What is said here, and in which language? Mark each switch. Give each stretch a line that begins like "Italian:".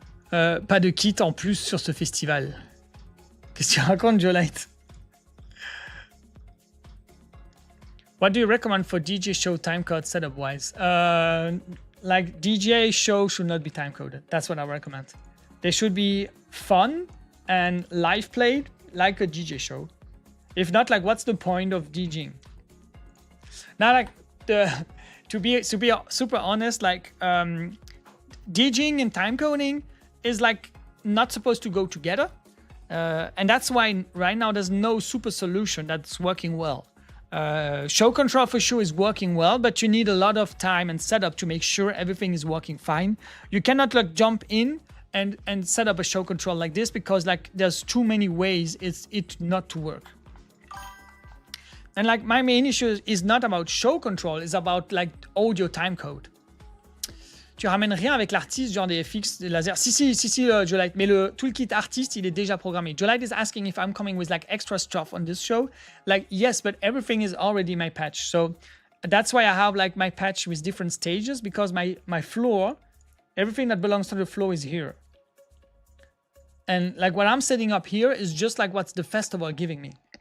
French: Pas de kit en plus sur ce festival. Qu'est-ce que tu racontes, Jolite?
English: What do you recommend for DJ show timecode setup wise? Like DJ show should not be time coded. That's what I recommend. They should be fun and live played like a DJ show. If not, like what's the point of DJing? Now, like to be super honest, like DJing and time coding is like not supposed to go together, and that's why right now there's no super solution that's working well. Show control for sure is working well, but you need a lot of time and setup to make sure everything is working fine. You cannot like jump in and set up a show control like this, because like there's too many ways it not to work. And like my main issue is not about show control, it's about like audio timecode.
French: Tu ramènes rien avec l'artiste, genre des FX, des lasers. Si, Jolite, mais le toolkit artiste, il est déjà programmé.
English: Jolite is asking if I'm coming with like extra stuff on this show. Like, yes, but everything is already my patch. So that's why I have like my patch with different stages, because my floor, everything that belongs to the floor is here. And like what I'm setting up here is just like what's the festival giving me.